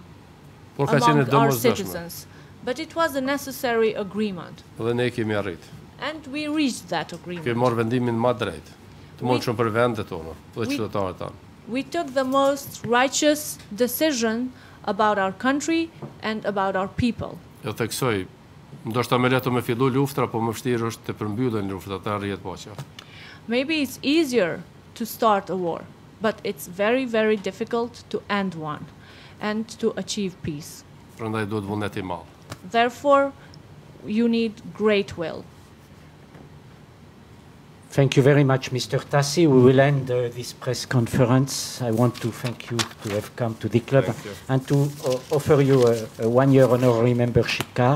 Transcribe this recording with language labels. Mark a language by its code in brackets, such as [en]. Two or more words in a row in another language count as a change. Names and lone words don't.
[sq] Por ka qenë [en] among our [sq] domosdoshme. [en] citizens. But it was a necessary agreement, [sq] Dhe ne kemi arrit. [en] and we reached that [sq] Kemi [en] agreement. [sq] marrë vendimin më drejt, të mundshëm për vendet tona dhe qytetarët tanë. [en] We took the most righteous decision about our country and about our people. [sq] Jo theksoj, ndoshta më leto me fillu luftra, po më vështirë është të përmbyllen luftrat, të arrihet paqja. [en] Maybe it's easier to start a war, but it's very, very difficult to end one and to achieve peace. [sq] Prandaj duhet vullnet i madh. [en] Therefore, you need great will. Thank you very much, Mr. Thaci. We will end this press conference. I want to thank you to have come to the club Thank you. and to offer you a one-year honorary membership card.